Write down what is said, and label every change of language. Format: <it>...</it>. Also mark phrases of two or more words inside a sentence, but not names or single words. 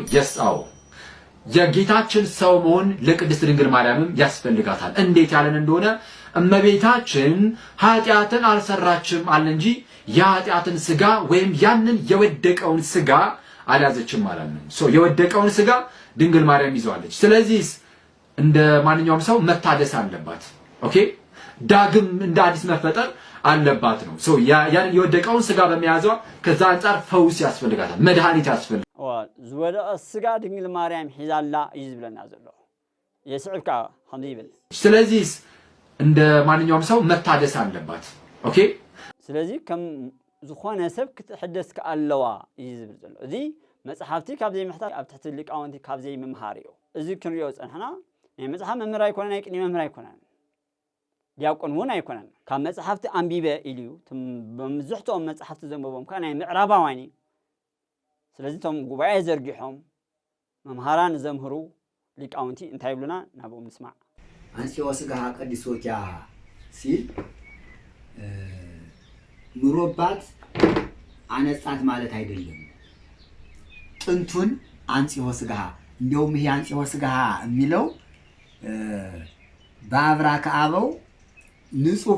<am>የሳው የጌታችን ሰው መሆን ለቅድስት ድንግል ማርያምም ያስፈልጋታል። እንዴት ያለን እንደሆነ እመቤታችን ኃጢአትን አልሰራችም አለ እንጂ የኃጢአትን ስጋ ወይም ያንን የወደቀውን ስጋ አልያዘችም ማለት ነው። የወደቀውን ስጋ ድንግል ማርያም ይዘዋለች። ስለዚህ እንደ ማንኛውም ሰው መታደስ አለባት። ኦኬ ዳግም እንደ አዲስ መፈጠር አለባት ነው። ያንን የወደቀውን ስጋ በመያዟ ከዛ አንፃር ፈውስ ያስፈልጋታል፣ መድኃኒት ያስፈልጋታል።</am> <ti>ዝወደቀ ስጋ ድንግል ማርያም ሒዛላ ይዝብለና ዘሎ የስዕብካ ከምዚ ይብል።</ti> <am>ስለዚህ እንደ ማንኛውም ሰው መታደስ አለባት። ኦኬ</am> <ti>ስለዚህ ከም ዝኾነ ሰብ ክትሕደስ ከኣለዋ እዩ ዝብል ዘሎ እዚ መጽሓፍቲ ካብ ዘይምሕታት ኣብ ትሕቲ ሊቃውንቲ ካብ ዘይምምሃር እዩ እዚ ክንሪኦ ፀንሕና ናይ መጽሓፍ መምህር ኣይኮነን ናይ ቅኔ መምህር ኣይኮነን ዲያቆን እውን ኣይኮነን ካብ መጽሓፍቲ ኣንቢበ ኢሉ በመብዛሕትኦም መጽሓፍቲ ዘንበቦም ከዓ ናይ ምዕራባውያን ስለዚ እቶም ጉባኤ ዘርጊሖም መምሃራን ዘምህሩ ሊቃውንቲ እንታይ ይብሉና ናብኦም ንስማዕ</ti> <am>አንሲዮ ስጋሃ ቀዲሶኪያ ሲል ኑሮባት አነጻት ማለት አይደለም። ጥንቱን</am> <gez>አንጽሖ ስጋሃ</gez> <am>እንደውም ይሄ</am> <gez>አንጽሖ ስጋሃ</gez> <am>የሚለው በአብራከ አበው ንጹህ</am>